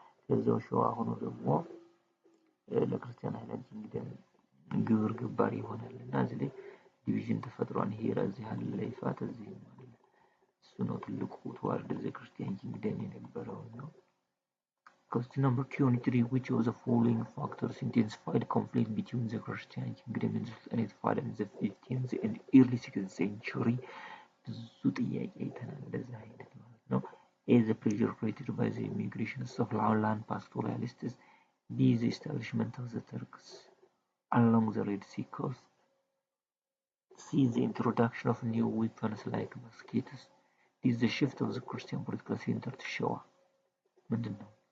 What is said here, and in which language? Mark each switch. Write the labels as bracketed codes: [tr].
[am] ከዛው ሸዋ ሆኖ ደግሞ ለክርስቲያን ሃይላንድ ኪንግደም ግብር ገባሪ ይሆናል እና እዚህ ላይ ዲቪዥን ተፈጥሯል። ይሄ እዚህ ያለ ይፋት እዚህ ማለት እሱ ነው ትልቁ ተዋርድ ዘ ክርስቲያን ኪንግደም የነበረው ነው። Question number 23. [en] Which of the following factors intensified conflict between the Christian kingdom and the Sultanate fought in the 15th and early 16th century? [am] ብዙ ጥያቄ አይተናል እንደዛ አይነት ማለት ነው። A. [en] The pressure created by the immigrations of lowland pastoralists. B. The establishment of the Turks along the Red Sea coast. C. The introduction of new weapons like muskets. D. The shift of the Christian political center to Shawa. [am] ምንድን ነው?